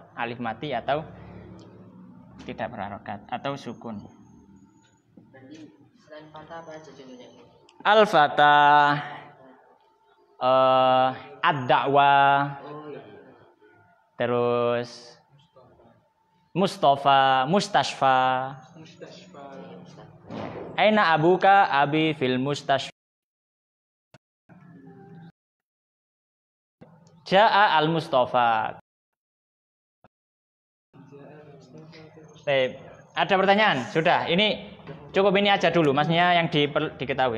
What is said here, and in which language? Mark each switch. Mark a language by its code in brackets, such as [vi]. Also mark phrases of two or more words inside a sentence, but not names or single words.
[id] Alif mati atau tidak berharokat atau sukun. Berarti selain fatah apa aja contohnya? [ar] الفتاة، الدعوة, [id] Oh iya. terus Mustafa, Mustasfa, Mustasfa. [ar] أين أبوك أبي في المستشفى. جاء المصطفى. [id] Baik, ada pertanyaan? Sudah, ini cukup ini aja dulu, maksudnya yang diketahui.